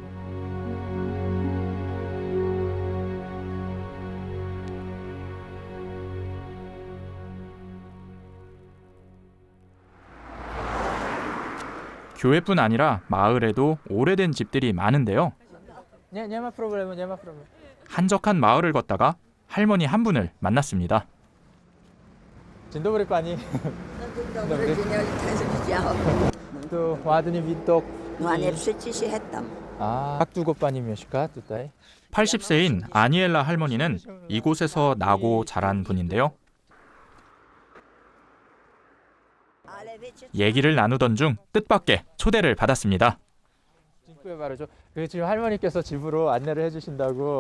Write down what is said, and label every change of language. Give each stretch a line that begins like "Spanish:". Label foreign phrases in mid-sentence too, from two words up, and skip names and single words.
Korean: 교회뿐 아니라 마을에도 오래된 집들이 많은데요. 한적한 마을을 걷다가 할머니 한 분을 만났습니다.
Polish: Dzień dobry pani. Tu ładny widok. No nie przecież 했담. Jak długo pani mieszka tutaj?
Korean: 80세인 아니엘라 할머니는 이곳에서 나고 자란 분인데요. 얘기를 나누던 중 뜻밖의 초대를 받았습니다. 지금 할머니께서 집으로 안내를 해주신다고.